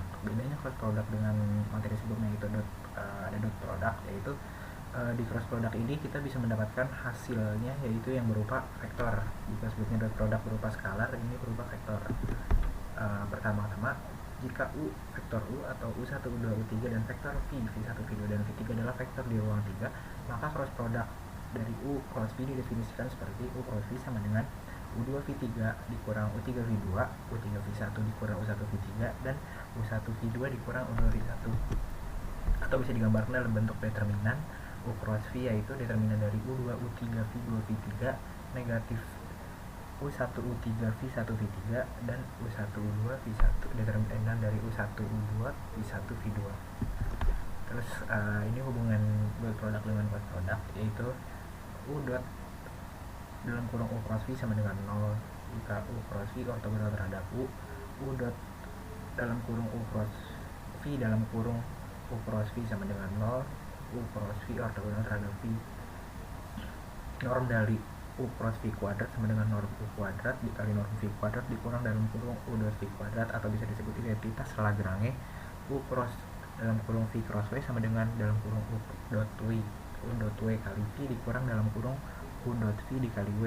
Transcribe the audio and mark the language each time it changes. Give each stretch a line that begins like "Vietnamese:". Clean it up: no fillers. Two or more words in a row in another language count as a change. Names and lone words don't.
Indonesian: Bedanya
English: cross product
Indonesian: dengan materi sebelumnya itu ada
English: dot product,
Indonesian: yaitu di
English: cross product
Indonesian: ini kita bisa mendapatkan hasilnya yaitu yang berupa vektor. Jika sebelumnya
English: dot product
Indonesian: berupa skalar, ini berupa vektor. Pertama-tama Jika U, vektor U atau U1, U2, U3 dan vektor V, V1, V2 dan V3 adalah vektor di ruang 3, maka
English: cross product
Indonesian: dari U cross V didefinisikan seperti U cross V sama dengan U2 V3 dikurang U3 V2, U3 V1 dikurang U1 V3 dan U1 V2 dikurang U2 V1. Atau bisa digambarkan dalam bentuk determinan U cross V, yaitu determinan dari U2 U3 V2 V3 negatif U1 U3 V1 V3 dan U1 U2 V1, determinan dari U1 U2 V1 V2. Terus ini hubungan
English: dot product
Indonesian: dengan
English: cross product,
Indonesian: yaitu U dot dalam kurung U cross V sama dengan 0 jika U cross V ortogonal terhadap U dot dalam kurung U cross V dalam kurung U cross V sama dengan 0, U cross V ortogonal terhadap V. Norm dari U cross V kuadrat sama dengan norm U kuadrat dikali norm V kuadrat dikurang dalam kurung U dot V kuadrat, atau bisa disebut identitas Lagrange U cross dalam kurung V cross W sama dengan dalam kurung U dot W kali V dikurang dalam kurung U dot V dikali W.